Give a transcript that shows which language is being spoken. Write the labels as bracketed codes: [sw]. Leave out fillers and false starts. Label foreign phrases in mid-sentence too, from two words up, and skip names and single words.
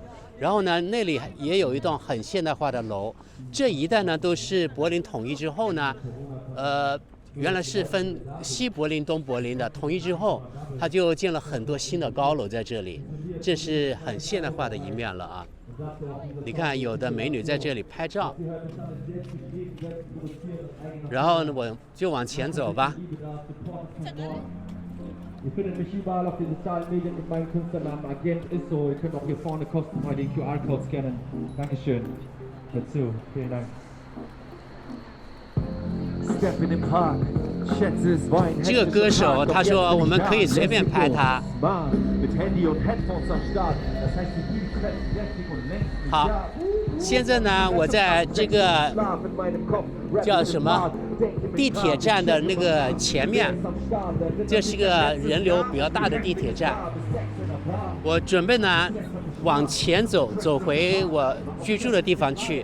[zh] 然后呢，那里也有一栋很现代化的楼。这一带呢都是柏林统一之后呢， 原来是分西柏林、东柏林的，统一之后，它就建了很多新的高楼在这里，这是很现代化的一面了啊。你看，有的美女在这里拍照，然后呢，我就往前走吧。 [de] Ihr findet mich überall auf den sozialen Medien mit meinem Künstlernamen Agent Isso. Ihr könnt auch hier vorne kostenfrei den QR-Code scannen. Dankeschön. Dazu. Vielen Dank. Step in den Park. Schätze es Wein. [zh] 这个歌手他说我们可以随便拍他。 [de] Mit Handy und Headphones am Start. Das heißt, die Beats treffen kräftig und lenken. [zh] 好，现在呢，我在这个叫什么地铁站的那个前面，这是个人流比较大的地铁站。我准备呢往前走，走回我居住的地方去。